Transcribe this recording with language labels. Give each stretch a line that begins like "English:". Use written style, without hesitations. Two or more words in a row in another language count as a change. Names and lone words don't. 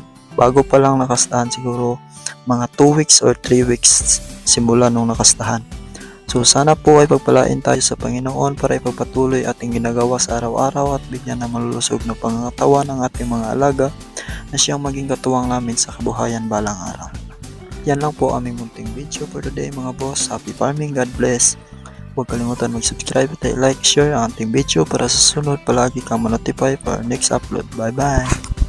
Filipino: Bago pa lang nakastahan siguro mga
English: 2 weeks or 3 weeks
Filipino: simula nung nakastahan. So sana po ay pagpalain tayo sa Panginoon para ipagpatuloy ating ginagawa sa araw-araw at bigyan ng malulusog na pangangatawan ng ating mga alaga na siyang maging katuwang namin sa kabuhayan balang araw. Yan lang po aming munting video
English: for today
Filipino: mga boss.
English: Happy farming, God bless.
Filipino: Huwag kalimutan mag-subscribe at like, share ang ating video para sa sunod palagi kang ma-notify
English: for our next upload. Bye bye!